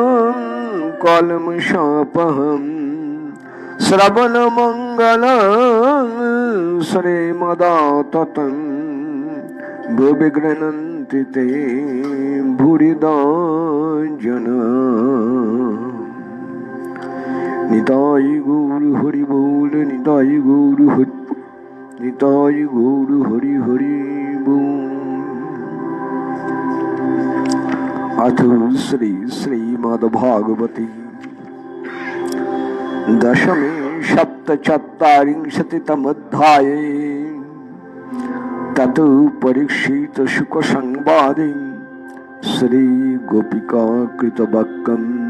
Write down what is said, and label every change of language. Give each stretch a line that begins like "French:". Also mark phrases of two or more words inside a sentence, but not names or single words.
Sanskrit: কলমশাপহম শ্রবণমঙ্গলং শ্রীমদাততং ভুবি গৃহন্তি তে ভূরিদা জনা।
Bangla: নিতাই গৌর হরি বল নিতাই গৌর হরি নিতাই গৌর হরি হরি বল।
Sanskrit: अथ श्री श्रीमद्भागवते दशमे सप्तचत्वारिंशतितमोऽध्याये ततो परीक्षित शुक संवादे श्री गोपिका कृतवक्कम्